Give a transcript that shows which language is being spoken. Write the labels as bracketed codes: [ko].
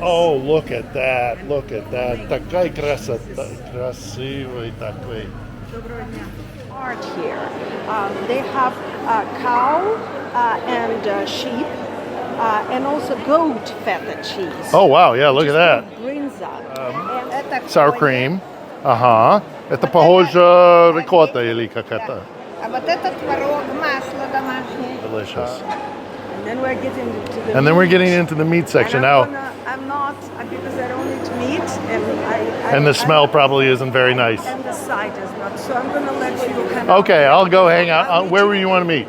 [en] Oh, look at that. Look at that. [ru] Такая красота. Красивый такой. [en] Art here. They have cow and sheep and also goat feta cheese. Oh, wow. Yeah, look at that. [ru] Brinza. [en] Sour cream. Ага. [ru] Это похоже рикотта или как это? А вот это творог, масло домашнее. [en] Delicious. And then we're getting into the the meat section and now. I'm not because I don't eat meat And the smell probably isn't very nice. And the sight is not. So I'm gonna let you kind of. Okay, I'll go hang out. Where do you want to meet?